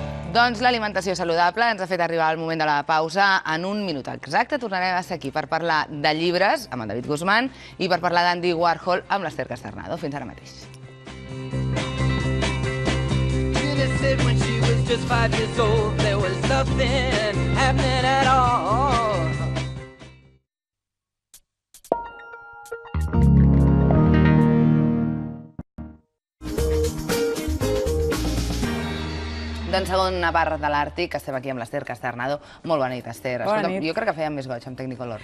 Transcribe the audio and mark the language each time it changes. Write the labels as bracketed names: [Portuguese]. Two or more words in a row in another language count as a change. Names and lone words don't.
[Catalan] Doncs l'alimentació saludable ens ha fet arribar al moment de la pausa. En un minut exacte tornarem a ser aquí per parlar de llibres amb en David Guzmán i per parlar d'Andy Warhol amb l'Ester Casternado. Fins ara mateix. [English] When she was just 5 years old, there was nothing happening at all. [Catalan] Doncs segona part de l'Àrtic, estem aquí amb l'Ester Casternado. Molt bona nit, Ester. Bona nit. Jo crec que fèiem més goig amb Technicolor.